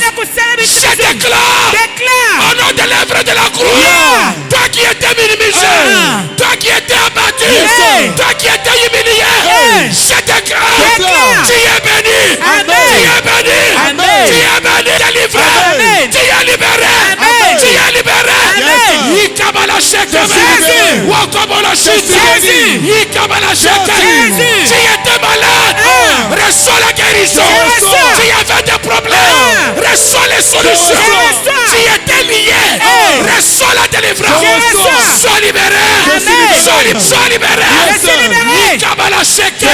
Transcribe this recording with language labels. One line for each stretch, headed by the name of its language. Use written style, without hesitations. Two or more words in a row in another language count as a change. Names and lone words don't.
French: Je déclare au nom de l'œuvre de la croix, toi qui étais minimisé, toi qui étais abattu, toi qui étais humilié, je déclare, tu es béni, tu es béni, tu es béni, délivré, tu es libéré, tu es libéré. Yikabala shekebe, wakabala shekebe, yikabala shekebe. Tu étais malade, reçois la guérison. Tu avais des problèmes, reçois les solutions. Tu étais lié, reçois la délivrance. Sois libéré, sois libéré. Yikabala shekebe,